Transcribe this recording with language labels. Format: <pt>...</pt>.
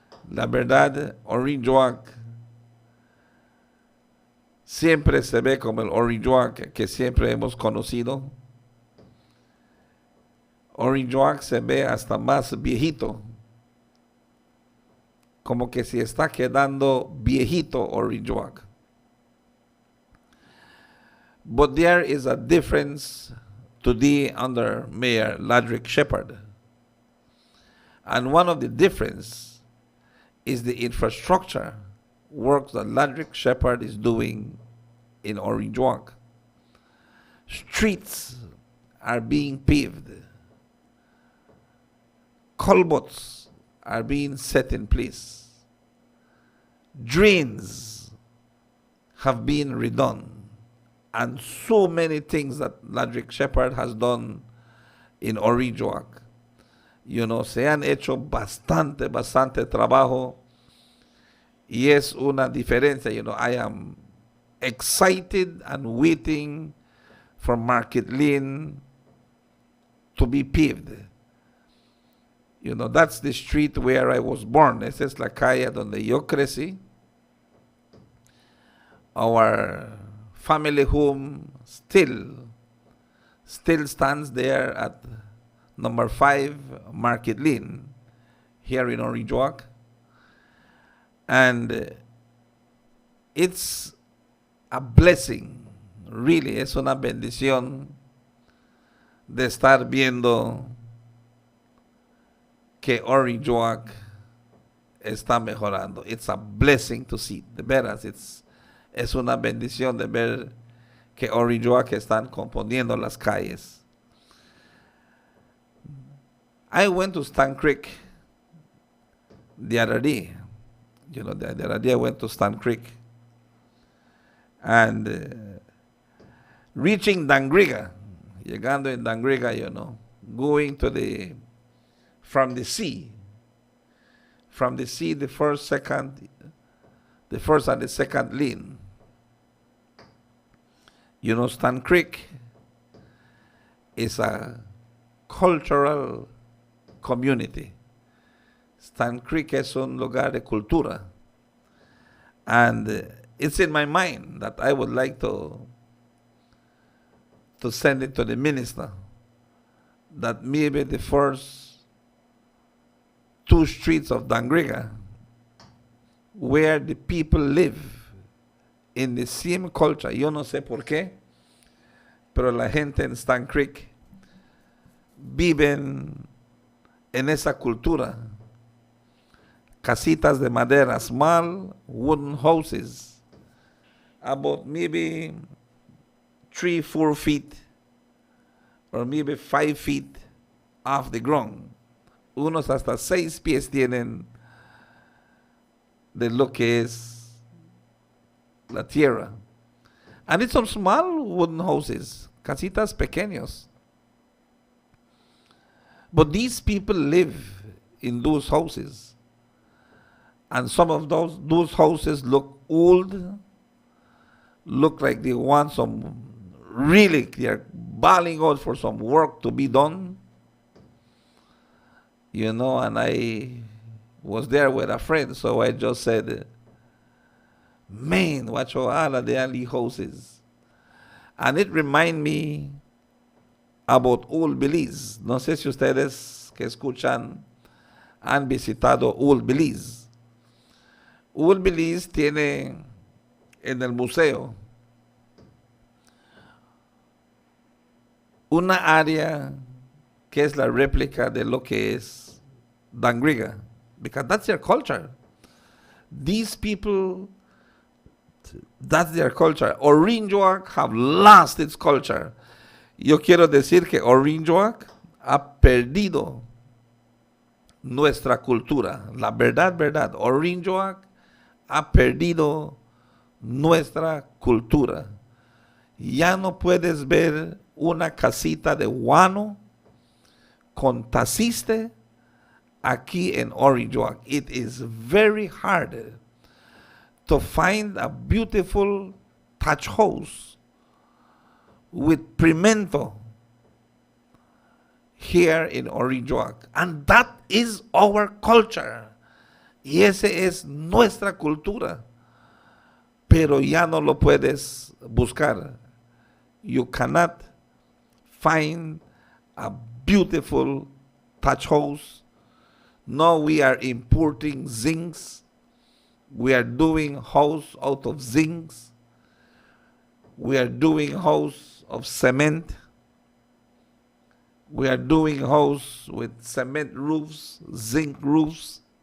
<es>La verdad, Orange Walk siempre se ve como el Orange Walk que siempre hemos conocido. Orange Walk se ve hasta más viejito, como que se está quedando viejito Orange Walk.</es> <en>But there is a difference today under Mayor Ladrick Shepherd. And one of the difference is the infrastructure work that Ladrick Shepherd is doing in Orange Walk. Streets are being paved. Culverts are being set in place. Drains have been redone. And so many things that Ladrick Shepherd has done in Orange Walk.</en> <es>Se han hecho bastante trabajo. Y es una diferencia.</es> <en>I am excited and waiting for Market Lane to be paved. That's the street where I was born.</en> <es>Esa es la calle donde yo crecí.</es> <en>Our family home still stands there at number 5 Market Lane here in Orange Walk. And it's a blessing, really,</en> <es>es una bendición de estar viendo que Orange Walk está mejorando.</es> <en>It's a blessing to see,</en> <es>de veras, es una bendición de ver que Orange Walk están componiendo las calles.</es> <en>I went to Stan Creek the other day. The other day I went to Stan Creek. And reaching Dangriga,</en> <es>llegando en Dangriga,</es> <en>going to from the sea, the first and the second lane. Stan Creek is a cultural community.</en> <es>Stan Creek es un lugar de cultura.</es> <en>And it's in my mind that I would like to send it to the minister that maybe the first 2 streets of Dangriga, where the people live in the same culture.</en> <es>Yo no sé por qué, pero la gente en Stan Creek viven en esa cultura. Casitas de madera,</es> <en>small wooden houses, about maybe 3-4 feet or maybe 5 feet off the ground.</en> <es>Unos hasta 6 pies tienen de lo que es la tierra.</es> <en>And it's some small wooden houses,</en> <es>casitas pequeños.</es> <en>But these people live in those houses. And some of those houses look old, look like they want some really, they're bawling out for some work to be done. You know, and I was there with a friend, so I just said, man, what your ala de ali houses. And it reminded me about Old Belize.</en> <es>No sé si ustedes que escuchan han visitado Old Belize. Old Belize tiene en el museo una área que es la réplica de lo que es Dangriga,</es> <en>because that's their culture. These people, that's their culture. Orinjoak have lost its culture.</en> <es>Yo quiero decir que Orinjoak ha perdido nuestra cultura. La verdad, verdad. Orinjoak ha perdido nuestra cultura. Ya no puedes ver una casita de guano con taciste aquí en Orinjoak.</es> <en>It is very hard to find a beautiful thatch house with pimento here in Orinjoak. And that is our culture.</en> <es>Y ese es nuestra cultura. Pero ya no lo puedes buscar.</es> <en>You cannot find a beautiful thatch house. No, we are importing zincs. We are doing house out of zincs. We are doing house of cement. We are doing house with cement roofs, zinc roofs.</en>